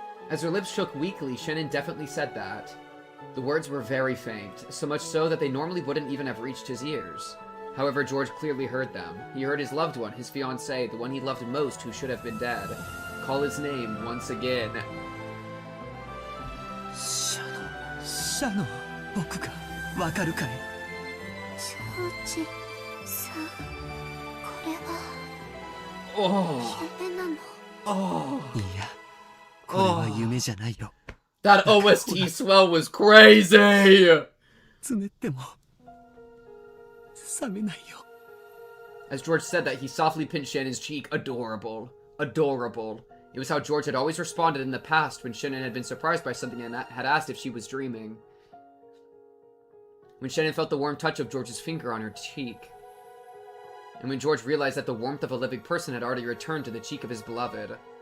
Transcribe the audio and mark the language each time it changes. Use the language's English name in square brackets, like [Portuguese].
[English] As her lips shook weakly, Shannon definitely said that. The words were very faint, so much so that they normally wouldn't even have reached his ears. However, George clearly heard them. He heard his loved one, his fiancée, the one he loved most who should have been dead, call his name once again. [Japanese] シャノ、僕がわかるかい？ジョージさん、これは [English] Oh. [Japanese] 夢なの？ [English] Oh. [Japanese] いや、これは夢じゃないよ。 [English] That OST swell was crazy! [Japanese] つねっても冷めないよ。 [English] As George said that, he softly pinched Shannon's cheek. Adorable. Adorable. It was how George had always responded in the past when Shannon had been surprised by something and had asked if she was dreaming. When Shannon felt the warm touch of George's finger on her cheek. And when George realized that the warmth of a living person had already returned to the cheek of his beloved.